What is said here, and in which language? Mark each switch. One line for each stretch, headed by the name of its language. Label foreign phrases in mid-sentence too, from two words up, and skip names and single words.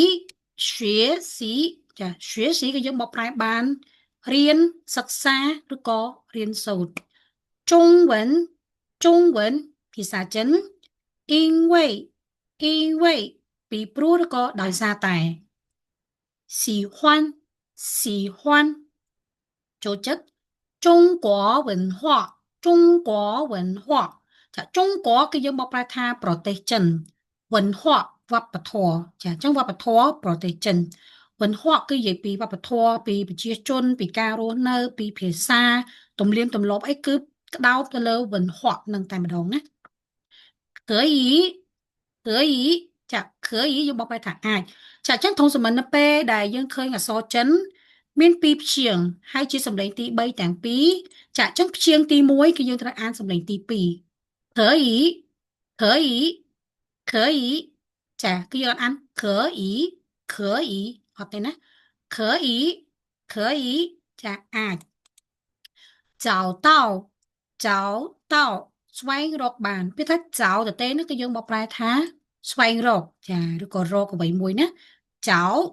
Khmer: ចា学习គឺយើងបកប្រែបានរៀនសិក្សាឬក៏រៀនសូត្រ中文ភាសាចិន因为ពីព្រោះឬក៏ដោយសារតែ喜欢 ចូលចិត្ត
Chinese: 中国文化
Khmer: ចា中国គឺយើងបកប្រែថាប្រទេសចិន文化វប្បធម៌ចាអញ្ចឹងវប្បធម៌ ប្រទេសចិន文化គឺនិយាយពីវប្បធម៌ពីប្រជាជនពីការរស់នៅពីភាសាទំនៀមទម្លាប់អីគឺក្តោបទៅលើ文化នឹងតែម្ដងណា可以ចា可以យើងបកប្រែថាអាចចាអញ្ចឹងធំសម្បត្តិនៅពេលដែលយើងឃើញអក្សរចិនមានពីរព្យាង្គហើយជាសម្លេងទី3ទាំងពីរចាអញ្ចឹងព្យាង្គទី1គឺយើងត្រូវអានសម្លេងទី2
Chinese: 可以可以
Khmer: ចាគឺយើងអាន可以អត់ទេណា可以ចាអាច找到ស្វែងរកបានពេលថាចោទៅទេនោះគឺយើងបកប្រែថាស្វែងរកចាឬក៏រកអ្វីមួយណាចោ